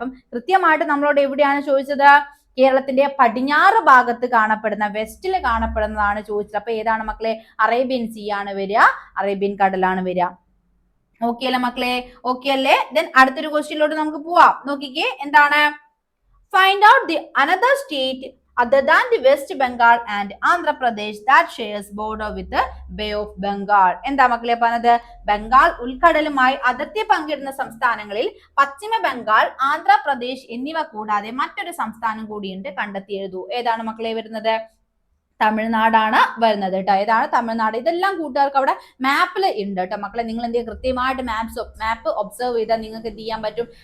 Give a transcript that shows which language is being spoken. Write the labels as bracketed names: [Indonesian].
[Malayalam] അപ്പം കൃത്യമായിട്ട് നമ്മളോട് എവിടെയാണ് ചോദിച്ചത്? കേരളത്തിന്റെ പടിഞ്ഞാറ് ഭാഗത്ത് കാണപ്പെടുന്ന വെസ്റ്റിൽ കാണപ്പെടുന്നതാണ് ചോദിച്ചത്. അപ്പൊ ഏതാണ് മക്കളെ? അറേബ്യൻ സീ ആണ് വരിക, അറേബ്യൻ കടലാണ് വരിക. ഓക്കെ അല്ലേ മക്കളെ? ഓക്കെ അല്ലേ? ദെൻ അടുത്തൊരു ക്വസ്റ്റ്യനിലോട്ട് നമുക്ക് പോവാം. നോക്കിക്കേ, എന്താണ്? [English] Find out the another state other than the West Bengal and Andhra Pradesh that shares border with the Bay of Bengal. [Malayalam] എന്താ മക്കളെ പറഞ്ഞത്? ബംഗാൾ ഉൾക്കടലുമായി അതിർത്തി പങ്കിടുന്ന സംസ്ഥാനങ്ങളിൽ പശ്ചിമ ബംഗാൾ, ആന്ധ്രാപ്രദേശ് എന്നിവ കൂടാതെ മറ്റൊരു സംസ്ഥാനം കൂടിയുണ്ട്, കണ്ടെത്തി എഴുതൂ. ഏതാണ് മക്കളെ വരുന്നത്? തമിഴ്നാടാണ് വരുന്നത് കേട്ടോ. ഏതാണ്? തമിഴ്നാട്. ഇതെല്ലാം കൂട്ടുകാർക്ക് അവിടെ മാപ്പിൽ ഉണ്ട് കേട്ടോ മക്കളെ. നിങ്ങൾ എന്ത് ചെയ്യുക? കൃത്യമായിട്ട് മാപ്പ് ഒബ്സർവ് ചെയ്താൽ നിങ്ങൾക്ക് എന്ത് ചെയ്യാൻ പറ്റും?